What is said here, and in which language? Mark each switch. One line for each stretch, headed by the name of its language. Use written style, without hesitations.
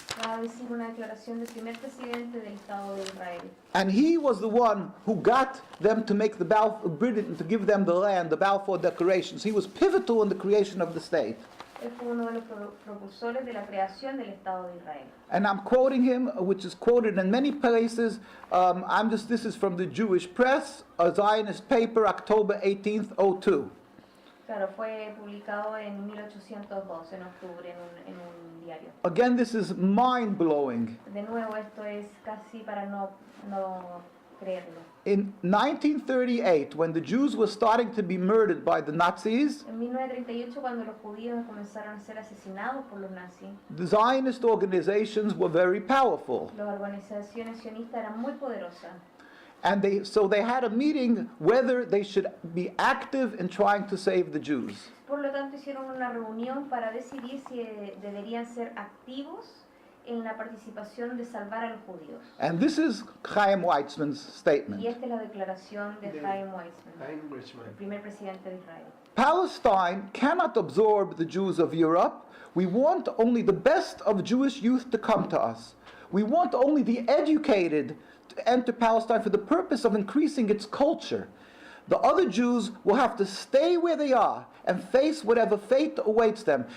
Spanish: Va a decir una declaración del primer presidente del Estado de Israel.
English: And he was the one who got them to make the Britain to give them the land, the Balfour Declarations. He was pivotal in the creation of the state.
Spanish: Él fue uno de los propulsores de la creación del Estado de Israel.
English: And I'm quoting him, which is quoted in many places. This is from the Jewish Press, a Zionist paper, October 18th, 2002.
Spanish: Claro, fue publicado en 1802, en octubre, en un diario.
English: Again, this is mind-blowing.
Spanish: De nuevo, esto es casi para no creerlo.
English: In 1938, when the Jews were starting to be murdered by the Nazis,
Spanish: En 1938, cuando los judíos comenzaron a ser asesinados por los nazis,
English: the Zionist organizations were very powerful.
Spanish: las organizaciones sionistas eran muy poderosas.
English: And they had a meeting whether they should be active in trying to save the Jews.
Spanish: Por lo tanto, hicieron una reunión para decidir si deberían ser activos en la participación de salvar a los judíos.
English: And this is Chaim Weizmann's statement.
Spanish: Y esta es la declaración de Chaim Weizmann,
English: Weissman.
Spanish: el primer presidente de Israel.
English: Palestine cannot absorb the Jews of Europe. We want only the best of Jewish youth to come to us. We want only the educated to enter Palestine for the purpose of increasing its culture. The other Jews will have to stay where they are and face whatever fate awaits them.